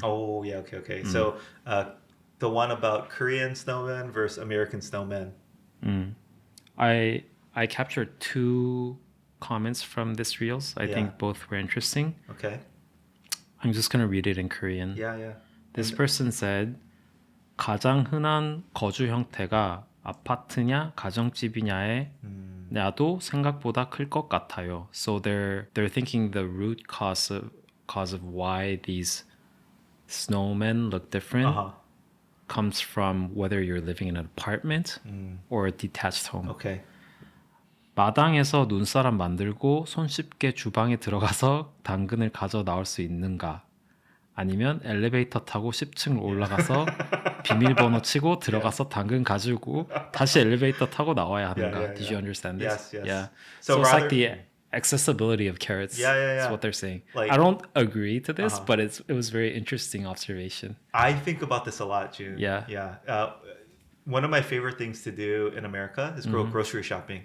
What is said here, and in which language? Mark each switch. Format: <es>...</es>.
<en>Oh, yeah, okay. So, the one about Korean snowmen versus American snowmen. I captured 2 comments from this reels. I think both were interesting. Okay. I'm just going to read it in Korean. Yeah. This person said,</en> <ko>가장 흔한 거주 형태가 아파트냐 가정집이냐에 나도 생각보다 클 것 같아요.</ko> <en>So they're thinking the root cause of why these snowmen look different comes from whether you're living in an apartment or a detached home. Okay.</en> <ko>마당에서 눈사람 만들고 손쉽게 주방에 들어가서 당근을 가져 나올 수 있는가? 아니면 엘리베이터 타고 10층 올라가서 비밀번호 치고 들어가서 당근 가지고 다시 엘리베이터 타고 나와야 하는가?</ko> <en>Did you understand this? Yes. Yeah. So it's like the accessibility of carrots. That's what they're saying. Like, I don't agree to this, but it was very interesting observation. I think about this a lot, June. Yeah. One of my favorite things to do in America is go grocery shopping.</en>